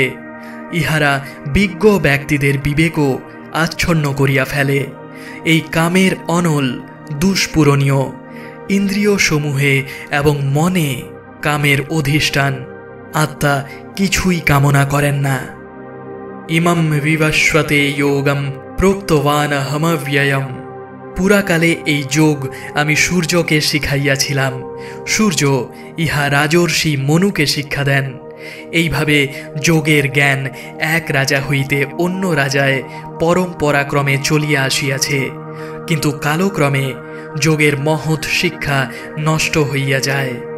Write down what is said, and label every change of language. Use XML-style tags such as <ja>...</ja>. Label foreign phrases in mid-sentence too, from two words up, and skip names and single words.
<bn>ইহারা বিজ্ঞ ব্যক্তিদের বিবেকও আচ্ছন্ন করিয়া ফেলে। এই কামের অনল দুষ্পূরণীয়। ইন্দ্রিয় সমূহে এবং মনে কামের অধিষ্ঠান। আত্মা কিছুই কামনা করেন না।</bn> <sa>ইমম বিবস্বতে যোগম প্রোক্তবানহমব্যয়ম।</sa> <bn>পুরাকালে এই যোগ আমি সূর্যকে শিখাইয়াছিলাম। সূর্য ইহা রাজর্ষি মনুকে শিক্ষা দেন। এইভাবে যোগের জ্ঞান এক রাজা হইতে অন্য রাজায় পরম্পরাক্রমে চলিয়া আসিয়াছে, কিন্তু কালক্রমে যোগের মহৎ শিক্ষা নষ্ট হইয়া যায়।</bn>